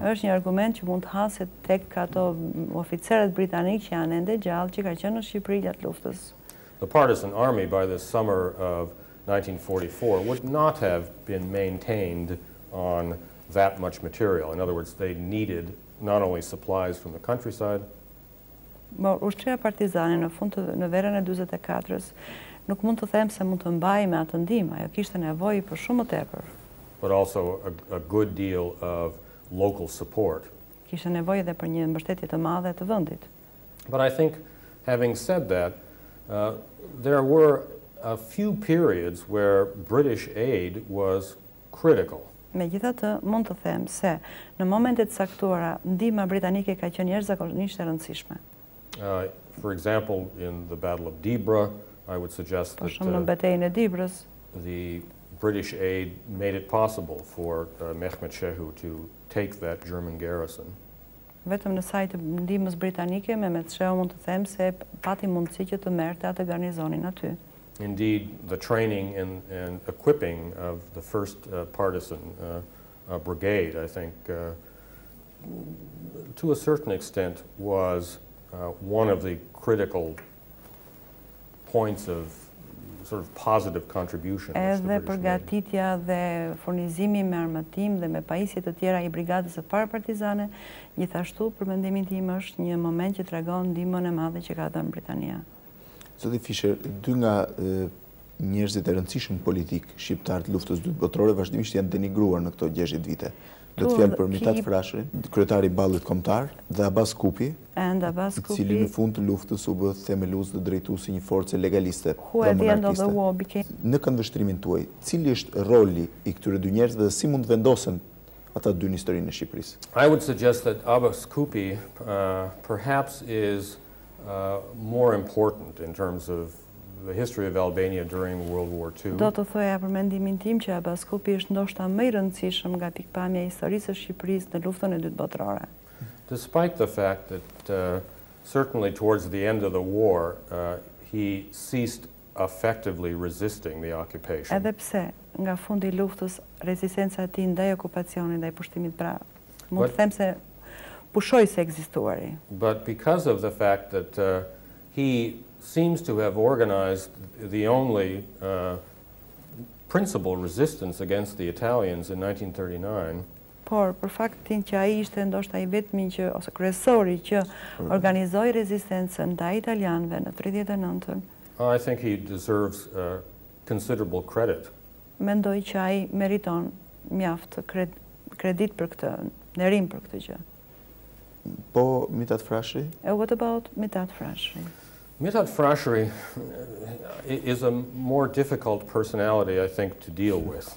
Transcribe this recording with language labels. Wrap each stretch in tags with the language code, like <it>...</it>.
<sq>Është një argument që mund të haset tek ato oficerët britanik që janë ende gjallë që ka qenë në Shqipëri gjatë luftës.</sq> <en>The partisan army by the summer of 1944 would not have been maintained on that much material. In other words, they needed not only supplies from the countryside,</en> <sq>Ushtria partizane në verën e 44-s nuk mund të them se mund të mbajë me atë ndihmë, ajo kishte nevojë për shumë më tepër.</sq> <en>but also a good deal of local support.</en> <sq>Kishte nevojë edhe për një mbështetje të madhe të vendit.</sq> <en>But I think, having said that, there were a few periods where British aid was critical.</en> <sq>Megjithatë, mund të them se në momente të caktuara ndihma britanike ka qenë jashtëzakonisht e rëndësishme.</sq> <en>For example, in the Battle of Dibra, I would suggest</en> <sq>Për shembull, në betejën e Dibrës,</sq> <en>the British aid made it possible for Mehmet Shehu to take that German garrison.</en> <sq>Vetëm në saj të ndihmës britanike, Mehmet Shehu mund të them se pati mundësi që të merrte atë garnizonin aty.</sq> <en>Indeed, the training and equipping of the first partisan brigade, I think, to a certain extent, was one of the critical points of sort of positive contribution.</en> <sq>Edhe përgatitja dhe furnizimi me armatim dhe me pajisje të tjera i brigadës së parë partizane, gjithashtu për mendimin tim është një moment që tregon ndihmën e madhe që ka dhënë Britania. Zoti Fischer, dy nga njerëzit e rëndësishëm politik shqiptar të luftës dytë botërore vazhdimisht janë denigruar në këto 60 vite. Do të fjalë për Mithat Frashërin, kryetari i ballit kombëtar, dhe Abbas Kupi, i cili në fund të luftës u bë themelues dhe drejtuesi një force legaliste dhe monarkiste. Në këndvështrimin tuaj, cili është roli i këtyre dy njerëzve dhe si mund vendosen ata dy në historinë e Shqipërisë?</sq> <en>I would suggest that Abbas Kupi perhaps is more important in terms of the history of Albania during World War II.</en> <sq>Do të thoja për mendimin tim që Abbas Kupi është ndoshta më i rëndësishëm nga pikpamja e historisë së Shqipërisë në luftën e dytë botërore.</sq> <en>Despite the fact that certainly towards the end of the war he ceased effectively resisting the occupation.</en> <sq>Edhe pse nga fundi i luftës rezistenca e tij ndaj okupacionit, ndaj pushtimit, pra mund të them se pushoi se ekzistuari.</sq> <en>But because of the fact that he seems to have organized the only principal resistance against the Italians in 1939.</en> <sq>Por për faktin që ai ishte ndoshta i vetmi që ose kryesori që organizoi rezistencën ndaj italianëve në 39-ën.</sq> <en>I think he deserves considerable credit.</en> <sq>Mendoj që ai meriton mjaft kredit për këtë, nderim për këtë gjë. Po Mithat Frashëri?</sq> <en>What about Mithat Frashëri? Mithat Frashëri is a more difficult personality, I think, to deal with.</en>